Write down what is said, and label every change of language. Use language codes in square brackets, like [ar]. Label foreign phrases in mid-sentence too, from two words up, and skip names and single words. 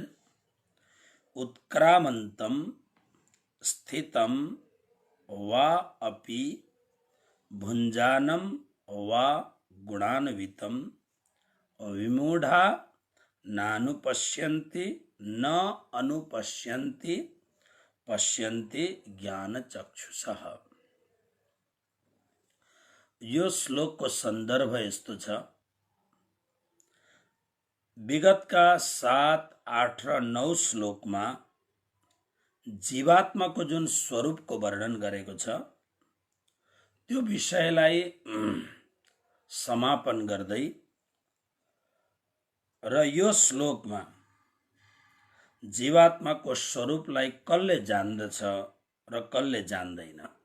[sa] उत्क्रामन्तं स्थितं वा अपि भुञ्जानं वा गुणान्वितं विमूढ़ा नानुपश्यन्ति न अनुपश्यन्ति पश्यन्ति ज्ञानचक्षुषः। [ne] यो श्लोक को संदर्भ यस्तो छ। विगतका 7, 8 र 9 श्लोकमा जीवात्माको जुन स्वरूपको वर्णन गरेको छ, त्यो विषयलाई समापन गर्दै र यो श्लोकमा जीवात्माको स्वरूपलाई कसले जान्दछ र कसले जान्दैन।